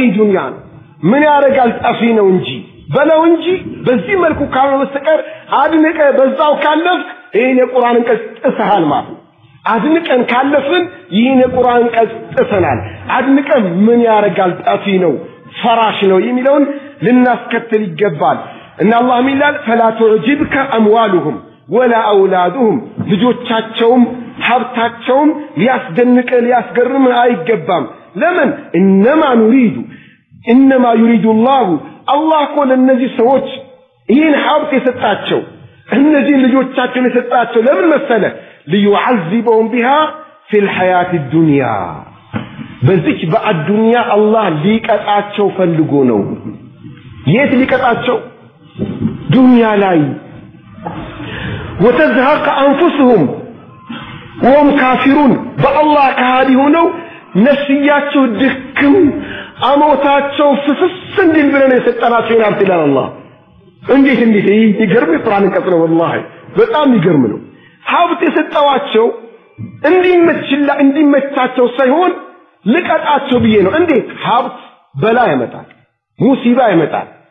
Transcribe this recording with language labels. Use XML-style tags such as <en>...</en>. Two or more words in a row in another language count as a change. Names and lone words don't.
<am>ዱንያ ምን ያርጋል ጠፊ ነው እንጂ በለው እንጂ በዚህ መልኩ ካለ በስተቀር አድነቀ በዛው ካለፍ ይሄን የቁርአንን ቀጥተሃል ማለት አድንቀን ካለፍን ይሄን የቁርአን ቀጥተናል አድንቀን ምን ያርጋል ጠፊ ነው ፈራሽ ነው የሚለውን ልናስከተል ይገባል</am> <ar>ان الله</ar> <am>ሚላል</am> <ar>فلا تعجبك اموالهم ولا اولادهم</ar> <am>ልጆቻቸውም ሀብታቸውም ሊያስገርም አይገባም ለምን</am> <ar>انما يريد الله قال</ar> <am>እነዚህ ሰዎች ይሄን ሀብት የሰጣቸው እነዚህ ልጆቻቸውን የሰጣቸው ለምን መሰለ</am> <ar>ليعذبهم بها في الحياه الدنيا</ar> <am>በዚህ በአዱንያ አላህ ሊቀጣቸው ፈልጎ ነው የት ሊቀጣቸው ዱንያ ላይ</am> <ar>وتزهق انفسهم وهم كافرون بالله كهادي</ar> <am>ሆነው ነፍስያቸው ድክም አሞታቸው ፍስስ እንዲል ብለን የሰጠናቸው ይላል አላህ እንዴት ይገርም ቁርአን ቀጥለው والله በጣም ይገርም ነው ሀብት የሰጣቸው እንዲመቻቸው ሳይሆን ልቀጣቸው ብዬ ነው እንዴት ሀብት በላ ያመጣል ሙሲባ ያመጣል</am>